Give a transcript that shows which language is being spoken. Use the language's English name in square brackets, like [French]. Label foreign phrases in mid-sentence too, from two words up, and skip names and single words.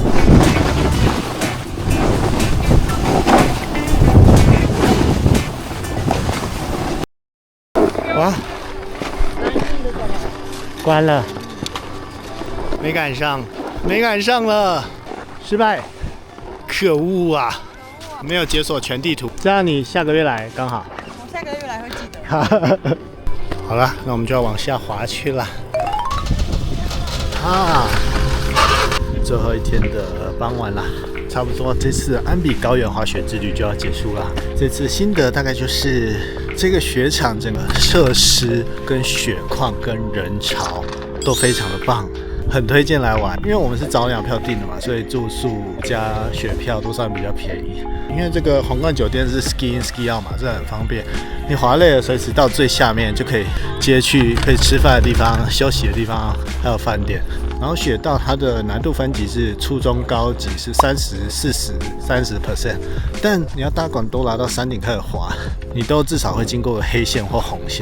[Chinese] 哇，關了，沒趕上了，失敗。可惡啊！沒有解鎖全地圖，這樣你下個月來剛好。我下個月來會記得。好了，那我們就要往下滑去了。啊，最後一天的傍晚啦，差不多這次安比高原滑雪之旅就要結束了。這次心得大概就是這個雪場整個設施跟雪況跟人潮都非常的棒。很推荐来玩，因为我们是早鳥票订的嘛，所以住宿加雪票都算比较便宜。因为这个皇冠酒店是 [English] ski in ski out [Chinese] 嘛，这很方便。你滑累了，随时到最下面就可以接去可以吃饭的地方、休息的地方，还有饭店。然后雪道它的难度分级是初中高级是30、40、30%，但你要搭管都拉到山顶开始滑，你都至少会经过黑线或红线。